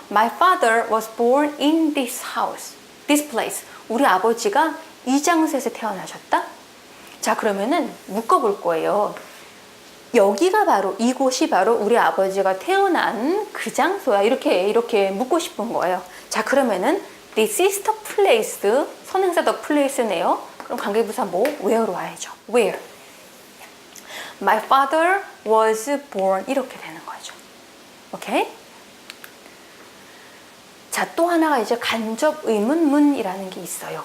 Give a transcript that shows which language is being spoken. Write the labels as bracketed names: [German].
[English] My father was born in this house. This place. [Korean] 우리 아버지가 이 장소에서 태어나셨다? 자, 그러면은 묶어볼 거예요. 여기가 바로, 이곳이 바로 우리 아버지가 태어난 그 장소야. 이렇게 묻고 싶은 거예요. 자, 그러면은 [English] This is the place. [Korean] 선행사 the place네요. 그럼 관계부사 where로 와야죠. [English] Where. My father was born. [Korean] 이렇게 되는 거죠. [English] 오케이? [Korean] 자, 또 하나가 이제 간접 의문문이라는 게 있어요.